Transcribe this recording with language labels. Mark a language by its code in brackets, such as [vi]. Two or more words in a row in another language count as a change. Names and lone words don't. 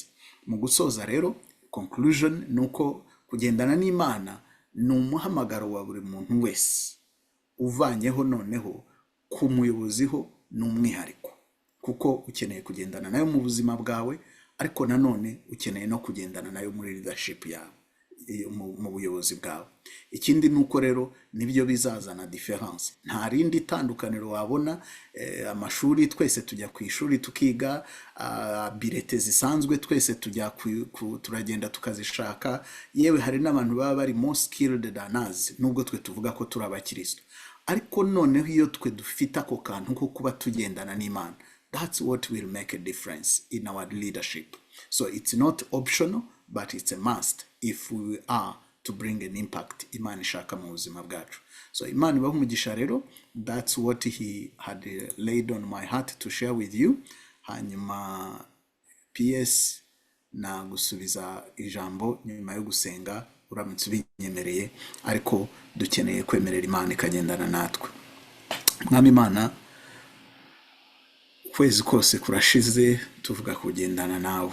[rw] Mu gusoza rero, conclusion nuko kugendana n'Imana ni umuhamagaro wa buri muntu wese, uvanyeho noneho ku muyoboziho n'umwihariko, kuko ukeneye kugendana nayo mu buzima bwawe, ariko nanone ukeneye no kugendana nayo muri leadership yawe, mu buyobozi bwawe. Ikindi nuko rero nibyo bizazana difference. Nta rindi tandukaniro wabona. Amashuri twese tujya ku ishuri tukiga, bilete zisanzwe twese tujya turagenda tukazishaka. Yewe hari n'abantu baba bari [en] more skilled than us, [rw] nubwo twe tuvuga ko turi abakristo. Ariko noneho iyo twe dufite ako kantu ko kuba tugendana n'Imana, [en] that's what will make a difference in our leadership. So it's not optional, but it's a must if we are to bring an impact [rw] Imana ishaka mu buzima bwacu. So Imana ibahe umugisha rero. [en] That's what he had laid on my heart to share with you. [rw] Hanyuma PS na gusubiza ijambo nyuma yo gusenga uramutse ubinyemereye, ariko dukeneye kwemerera Imana ikagendana natwe. Mwami Imana, kwezi kose kurashize tuvuga kugendana nawe.